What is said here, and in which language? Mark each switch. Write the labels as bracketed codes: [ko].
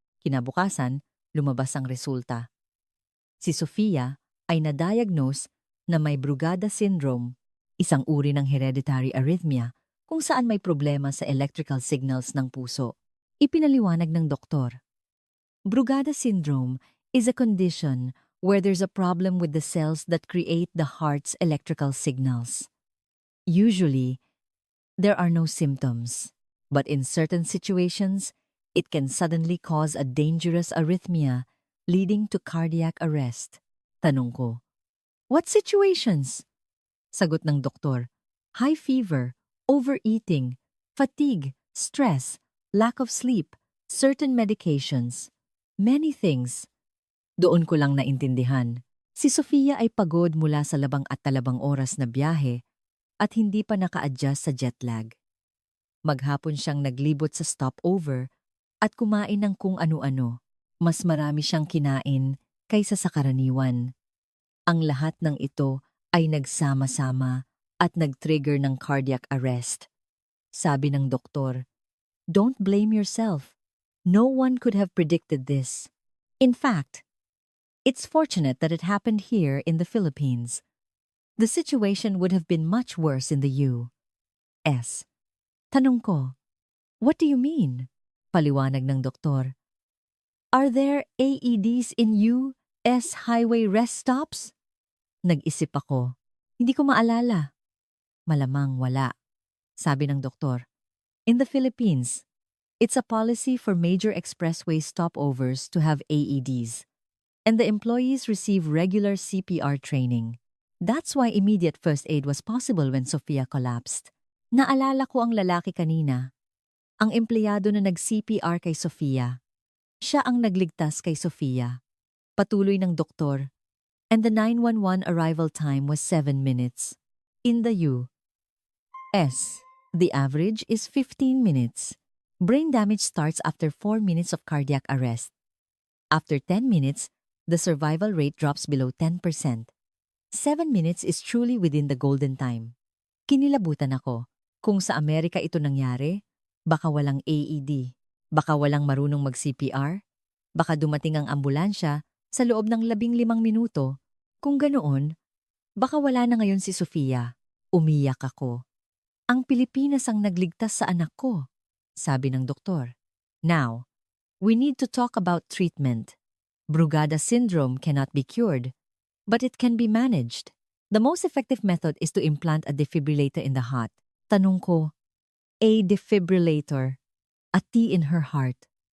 [tl] Kinabukasan, lumabas ang resulta. Si Sofia ay na-diagnose na may Brugada syndrome, isang uri ng hereditary arrhythmia kung saan may problema sa electrical signals ng puso. Ipinaliwanag ng doktor. [en] Brugada syndrome is a condition where there's a problem with the cells that create the heart's electrical signals. Usually, there are no symptoms, but in certain situations, it can suddenly cause a dangerous arrhythmia leading to cardiac arrest. [tl] Tanong ko, [en] what situations? [tl] Sagot ng doktor, [en] high fever, overeating, fatigue, stress, lack of sleep, certain medications, many things. [tl] Doon ko lang naintindihan. Si Sofia ay pagod mula sa 12 oras na biyahe at hindi pa naka-adjust sa jet lag. Maghapon siyang naglibot sa stopover at kumain ng kung ano-ano. Mas marami siyang kinain kaysa sa karaniwan. Ang lahat ng ito ay nagsama-sama at nag-trigger ng cardiac arrest. Sabi ng doktor, [en] "Don't blame yourself. No one could have predicted this. In fact, it's fortunate that it happened here in the Philippines. The situation would have been much worse in the U.S." [tl] Tanong ko, [en] "What do you mean?" [tl] Paliwanag ng doktor. [en] "Are there AEDs in U.S. highway rest stops?" [tl] Nag-isip ako. Hindi ko maalala. Malamang wala. Sabi ng doktor, [en] "In the Philippines, it's a policy for major expressway stopovers to have AEDs, and the employees receive regular CPR training. That's why immediate first aid was possible when Sofia collapsed." [tl] Naalala ko ang lalaki kanina, ang empleyado na nag-CPR kay Sofia. Siya ang nagligtas kay Sofia. Patuloy ng doktor, [en] and the 911 arrival time was 7 minutes. In the U.S., the average is 15 minutes. Brain damage starts after 4 minutes of cardiac arrest. After 10 minutes, the survival rate drops below 10%. 7 minutes is truly within the golden time. [tl] Kinilabutan ako. Kung sa Amerika ito nangyari, baka walang AED, baka walang marunong mag-CPR, baka dumating ang ambulansya sa loob ng 15 minuto. Kung ganoon, baka wala na ngayon si Sofia. Umiyak ako. Ang Pilipinas ang nagligtas sa anak ko, sabi ng doktor. [en] Now, we need to talk about treatment. Brugada syndrome cannot be cured, but it can be managed. The most effective method is to implant a defibrillator in the heart. [tl] Tanong ko, [en] a defibrillator, a T in her heart.